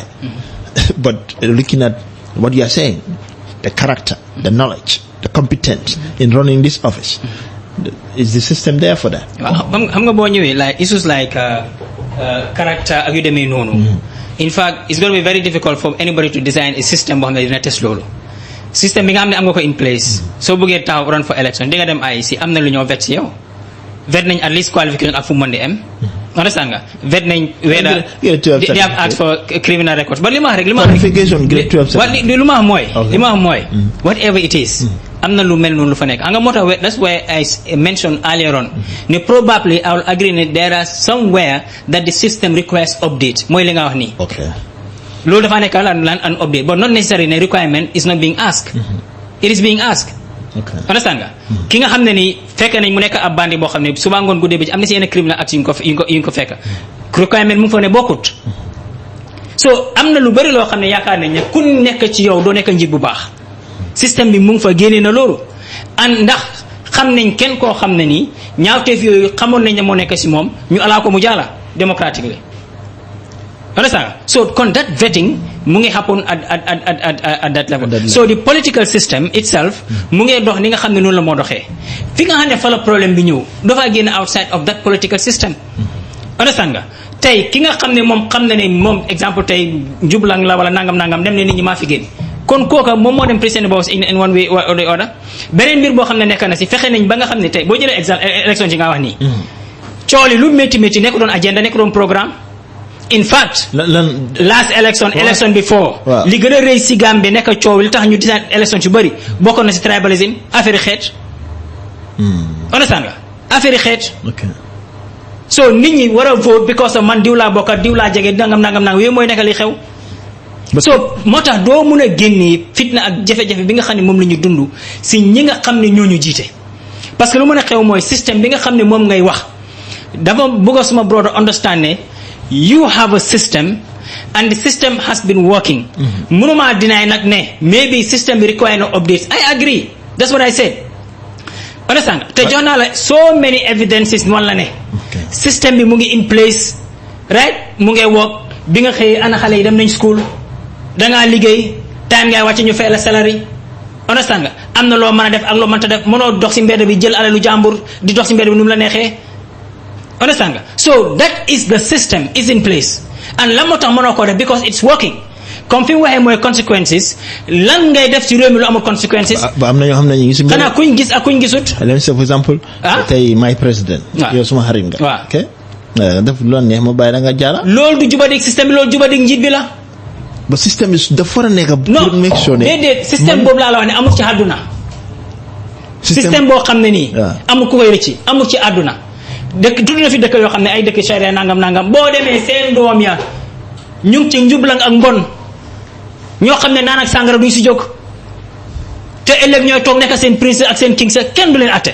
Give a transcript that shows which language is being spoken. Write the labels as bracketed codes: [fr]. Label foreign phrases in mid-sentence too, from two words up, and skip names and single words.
[en] But looking at what you are saying, the character, the knowledge, the competence in running this office, is the system there for that? Like issues like character, in fact, it's going to be very difficult for anybody to design a system behind the United States. [wo] System bi nga xam ne am nga ko [en] in place [wo] soo bëggee taxaw [en] run for election [wo] di nga dem IEC am na lu ñoo vet si yow vet nañ [en] at least qualification [wo] ak fu mu mën di am understand nga vet nañ [en] whether they have asked for criminal records [wo] but li ma wax rek li ma wax mooy [en] whatever it is [wo] am na lu mel noonu lu fa nekk anga moo tax [en] that's why I mentioned earlier on ne probably I will agree that there are somewhere that the system requires update [wo] mooy li nga wax nii loolu dafa nekk [en] an update but not necessarily a requirement is not being asked it is being asked [wo] understand nga ki nga xam ne ni fekk nañ mu nekk ab bandi boo xam ne suba ngoon guddee bi am na si yenn [en] criminal act [wo] yu ñu ko fekk requirement mu ngi fa ne bokkut so am na lu bëri loo xam ne yaakaar nañ ne ku nekk ci yow doo nekk njiit bu baax système bi mu ngi fa génne na loolu ndax xam nañ kenn koo xam ne nii ñaawteef yooyu xamoon nañ ne moo nekk si moom ñu alaa ko mu jaala démocratically understand so kon [en] that vetting [wo] mu ngi [en] happen at that level so the political system itself [wo] mu ngi dox ni nga xam ne noonu la moo doxee fi nga xam ne fa la problème bi ñëw dafa génn [en] outside of that political system [wo] understand nga tey ki nga xam ne moom xam na ne moom exemple tey njublang la wala nangam dem ne nit ñi maa fi génn kon kooka moom moo dem président boobu [en] in one way or the other [wo] beneen mbir boo xam ne nekk na si fexe nañ ba nga xam ne tey boo jëlee élection ci nga wax nii cooli lu métti nekk doon agenda nekk doon programme [en] in fact last election before [wo] li gën a rëy si Gambie nekk coow li tax ñu design election ci bëri bokkoon na si tribalism affaire xeet understand nga affaire xeet so nit ñi war a [en] vote because of [wo] man diw laa bokkat diw laa jege nangam yooyu mooy nekk li xew so moo tax doo mun a génnee fitna ak jafe-jafe bi nga xam ne moom la ñu dund si ñi nga xam ne ñoo ñu jiite [fr] parce que [wo] lu mën a xew mooy système bi nga xam ne moom ngay wax dafa bëgg suma [en] brother understand [wo] ne [en] you have a system and the system has been working [wo] mënuma deny nag ne [en] maybe system [wo] bi require [en] no updates I agree that's what I said understand [wo] te jox naa la [en] so many evidences [wo] noonu la ne [en] system [wo] bi mu ngi [en] in place right mu [wo] ngi work bi nga xëyee ana xale yi dem nañ school dangaa liggéey time ngay wàcce ñu fay la salary understand nga am na loo mën a def ak loo mënta def mënoo dox si mbedd bi jël alalu jàmbur di dox si mbedd bi nu mu la neexee understand nga [en] so that is the system is in place [wo] and lan moo tax mënoo koo def [en] because it's working [wo] comme fi mu waxee mooy consequences lan ngay def ci réew mi lu amul consequences ba am na ñoo xam ne ñu ngi si xanaa kuñ gis ak kuñ gisut [en] let for example [wo] tey [en] my president [wo] yow suma xarit nga ok def lu la neex ma bàyyi da nga jaara loolu du jubadik système bi loolu jubadik njiit bi la ba système bi dafa war a nekk pour [en] make sure [wo] ne déedéet système boobu laa la wax ne amul ci àdduna système boo xam ne nii amul ku koy rëcci amul ci àdduna dëkk tudd na fi dëkk yoo xam ne ay dëkk charia nangam boo demee seen doom ya ñu ngi ci njublang ak mbon ñoo xam ne naan ak sàngara duñ si jóg te ëllëg ñooy toog nekk seen prince ak seen king sa kenn du leen atte.